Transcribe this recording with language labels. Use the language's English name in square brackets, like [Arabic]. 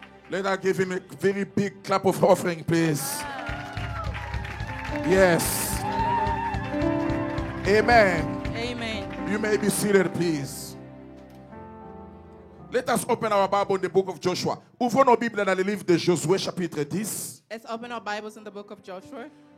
[English] Let us give him a very big clap of offering, please. Yes. Amen. Amen. You may be seated, please. Let us open our Bible in the book of Joshua. [French] Ouvrons nos Bibles dans le livre de Josué, chapitre 10. [English] Let's open our Bibles in the book of Joshua.